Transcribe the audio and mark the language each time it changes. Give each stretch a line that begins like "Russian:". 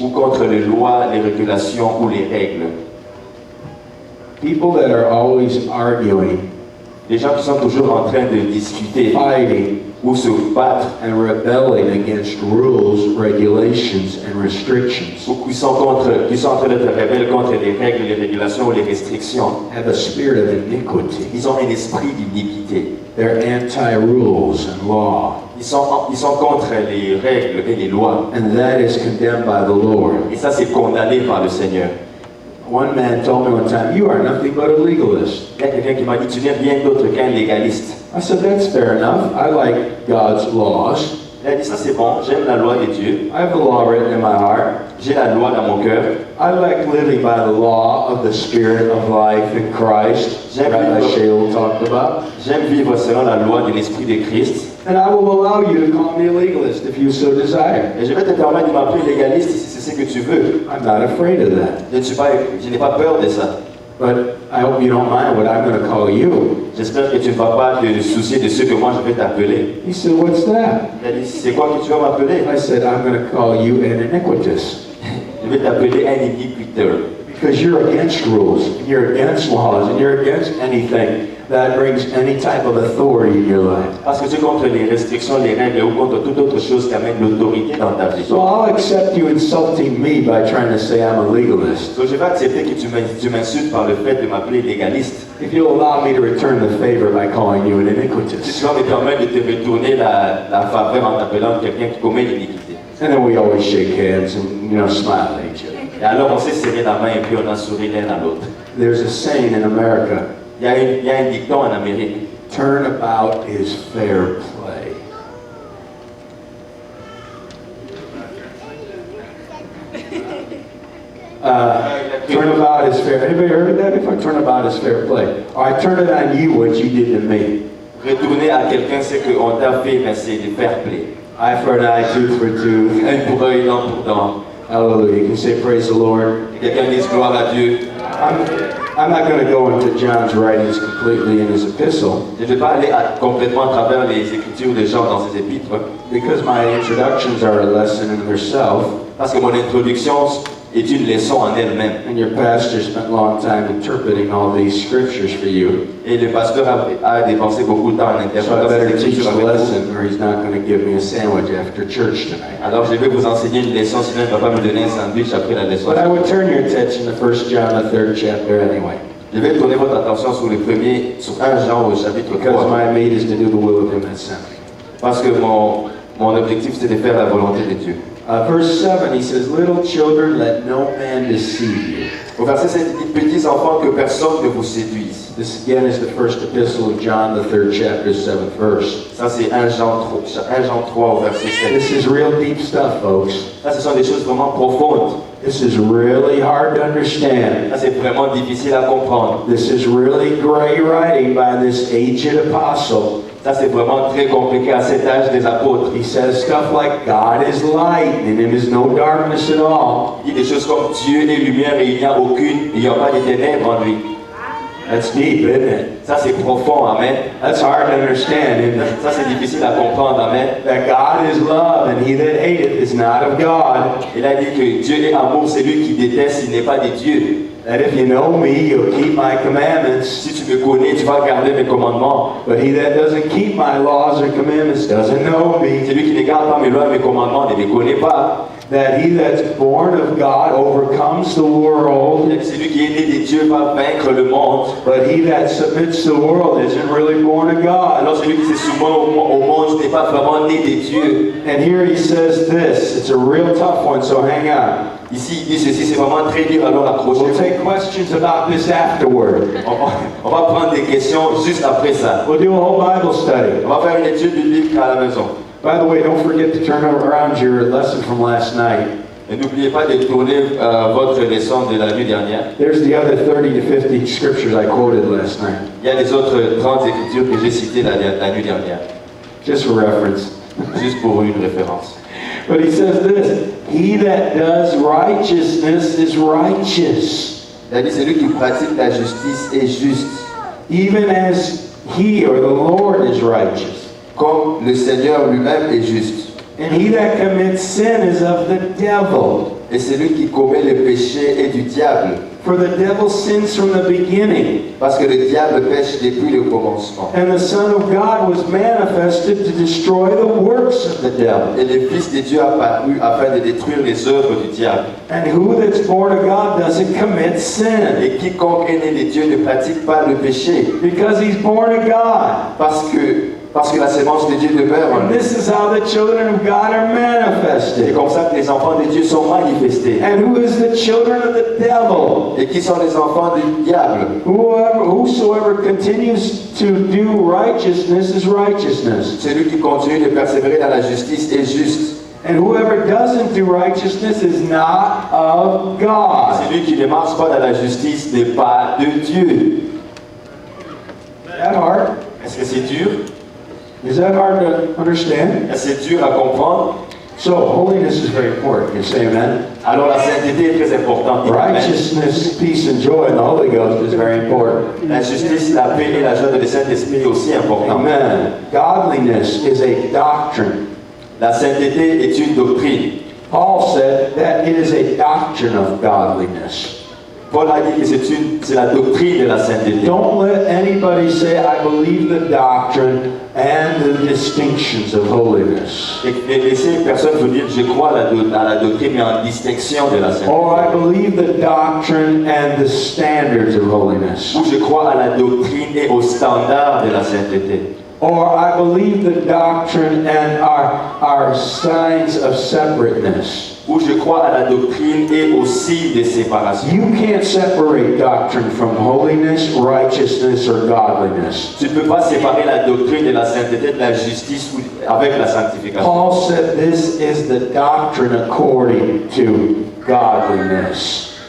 French: ou contre les lois, les régulations ou les règles.
English: People that are always arguing,
French: Les gens qui sont toujours en train de discuter
English: fighting,
French: ou se battre,
English: and rebelling against rules, regulations, and restrictions
French: ou qui sont en train d'être rebelles contre les règles, les régulations ou les restrictions,
English: have a spirit of iniquity.
French: ils ont un esprit d'iniquité.
English: They're anti-rules and law,
French: Ils sont contre les règles et les lois.
English: and that is condemned by the Lord.
French: Et ça, c'est condamné par le Seigneur.
English: One man told me one time, "You are nothing but a legalist."
French: Il y a quelqu'un qui m'a dit, tu n'es rien d'autre qu'un légaliste.
English: I said, "That's fair enough. I like God's laws.
French: Il a dit, ça c'est bon, j'aime la loi de Dieu,
English: I have the law written in my heart.
French: j'ai la loi dans mon cœur.
English: I like living by the law of the Spirit of life in Christ," Rabbi Shaul talked about.
French: J'aime vivre selon la loi de l'Esprit de Christ.
English: "And I will allow you to call me a legalist if you so desire.
French: Et je vais te permettre de m'appeler légaliste si c'est ce que tu veux.
English: I'm not afraid of that."
French: Je n'ai pas peur de ça.
English: But I hope you don't mind what I'm going to call you.
French: J'espère que tu ne vas pas te soucier de ce que moi je vais t'appeler.
English: He said, what's that?
French: Il a dit, c'est quoi que tu vas m'appeler?
English: I said, I'm going to call you an iniquitous.
French: Je vais t'appeler un iniquiteur.
English: Because you're against rules, you're against laws, and you're against anything that brings any type of authority in your life.
French: Parce que tu es contre les restrictions, les règles ou contre toute autre chose qui amène l'autorité dans ta vie.
English: So I'll accept you insulting me by trying to say I'm a legalist.
French: Donc je vais accepter que tu m'insultes par le fait de m'appeler légaliste.
English: If you'll allow me to return the favor by calling you an
French: Si
English: iniquitous.
French: tu vas me permettre de te retourner la faveur en t'appelant quelqu'un qui commet l'iniquité.
English: And then we always shake hands and, smile at each other.
French: Et alors on s'est serré la main et puis on a souri l'un à l'autre.
English: There's a saying in America,
French: Il y a un dicton en Amérique.
English: turnabout is fair play. Turnabout is fair. Anybody heard of that before? Turnabout is fair play. Or I turn it on you what you did to me.
French: Retourner à quelqu'un ce qu'on t'a fait, mais c'est de fair play.
English: Eye for an eye, tooth for tooth.
French: Un pour œil, dent pour dent.
English: Hallelujah. You can say praise the Lord.
French: Et quelqu'un dise gloire à Dieu.
English: I'm not going to go into John's writings completely in his epistle
French: Je ne vais pas aller complètement à travers les écritures des gens dans ces épîtres,
English: because my introductions are a lesson in themselves.
French: parce que mon introduction est une leçon en elle-même.
English: And your pastor spent a long time interpreting all these scriptures for you.
French: Et le pasteur a dépensé beaucoup de temps en
English: So I
French: interprétant ces
English: better teach
French: écritures
English: the
French: avec vous.
English: lesson or he's not going to give me a sandwich after church tonight.
French: Alors je vais vous enseigner une leçon, sinon il ne va pas me donner un sandwich après la leçon.
English: But I would turn your attention to 1 John, the 3rd chapter anyway.
French: Je vais tourner votre attention sur le premier, sur 1 Jean au chapitre
English: Because
French: 3.
English: my meat is to do the will of him that sent me.
French: Parce que mon objectif c'est de faire la volonté de Dieu.
English: Verse 7, he says, little children, let no man deceive you.
French: Au verset 7, il dit, petits enfants, que personne ne vous séduise.
English: This again is the first epistle of John, the 3rd chapter, 7th verse.
French: Ça c'est 1 Jean 3 au verset 7.
English: This is real deep stuff, folks.
French: Ça ce sont des choses vraiment profondes.
English: This is really hard to understand.
French: Ça c'est vraiment difficile à comprendre.
English: This is really great writing by this aged apostle.
French: Ça c'est vraiment très compliqué à cet âge des apôtres.
English: He says stuff like, God is light, and in him is no darkness at all.
French: Il dit des choses comme Dieu est lumière et il n'y a pas de ténèbres en lui.
English: That's deep, isn't it?
French: Ça c'est profond, amen.
English: That's hard to understand, isn't it?
French: Ça c'est difficile à comprendre, amen.
English: That God is love, and he that hateth is not of God.
French: Il a dit que Dieu est amour, c'est lui qui déteste, il n'est pas de Dieu.
English: That if you know me, you'll keep my commandments.
French: Si tu me connais, tu vas garder mes commandements.
English: But he that doesn't keep my laws or commandments doesn't know me.
French: Celui qui ne garde pas mes lois et mes commandements ne les connaît pas.
English: That he that's born of God overcomes the world.
French: Celui qui est né de Dieu va vaincre le monde.
English: But he that submits to the world isn't really born of God.
French: Alors celui qui se soumet au monde n'est pas vraiment né de Dieu.
English: And here he says this. It's a real tough one, so hang on.
French: Ici, il dit ceci, c'est vraiment très dur, alors
English: We'll
French: accrochez-vous.
English: take questions about this afterward.
French: On va prendre des questions juste après ça.
English: We'll do a whole Bible study.
French: On va faire une étude biblique à la maison.
English: By the way, don't forget to turn around your lesson from last night.
French: Et n'oubliez pas de tourner votre leçon de la nuit dernière.
English: There's the other 30 to 50 scriptures I quoted last night.
French: Il y a les autres 30 écritures que j'ai citées la nuit dernière,
English: Just for reference.
French: juste pour une référence.
English: But he says this, he that does righteousness is righteous,
French: Il a dit, celui qui pratique la justice est juste,
English: even as he or the Lord is righteous.
French: comme le Seigneur lui-même est juste.
English: And he that commits sin is of the devil,
French: Et celui qui commet le péché est du diable,
English: for the devil sins from the beginning.
French: parce que le diable pêche depuis le commencement.
English: And the Son of God was manifested to destroy the works of the devil.
French: Et le Fils de Dieu apparu afin de détruire les œuvres du diable.
English: And who that's born of God doesn't commit sin,
French: Et quiconque est né de Dieu ne pratique pas le péché,
English: because he's born of God.
French: parce que la sémence de Dieu demeure en
English: And
French: lui.
English: this is how the children of God are
French: C'est
English: manifested.
French: comme ça que les enfants de Dieu sont manifestés.
English: And who is the children of the devil?
French: Et qui sont les enfants du diable?
English: Whosoever continues to do righteousness is righteousness.
French: Celui qui continue de persévérer dans la justice est juste.
English: And whoever doesn't do righteousness is not of God.
French: Celui qui ne marche pas dans la justice n'est pas de Dieu.
English: Is that hard?
French: Est-ce que c'est dur?
English: Is that hard to understand?
French: Est-ce que c'est dur à comprendre?
English: So holiness is very important. You say amen?
French: Alors la sainteté est très importante.
English: Righteousness, peace, and joy in the Holy Ghost is very important.
French: La justice, la paix et la joie de le Saint-Esprit est aussi important.
English: Amen. Godliness is a doctrine.
French: La sainteté est une doctrine.
English: Paul said that it is a doctrine of godliness.
French: Paul a dit que c'est la doctrine de la sainteté.
English: Don't let anybody say, I believe the doctrine and the distinctions of holiness.
French: Et laissez personne vous dire, je crois à la doctrine, mais en distinction de la sainteté.
English: Or I believe the doctrine and the standards of holiness.
French: Ou je crois à la doctrine et aux standards de la sainteté.
English: Or I believe the doctrine and our signs of separateness.
French: Ou je crois à la doctrine et aux signes de séparation.
English: You can't separate doctrine from holiness, righteousness, or godliness.
French: Tu ne peux pas séparer la doctrine de la sainteté de la justice avec la sanctification.
English: Paul said this is the doctrine according to godliness.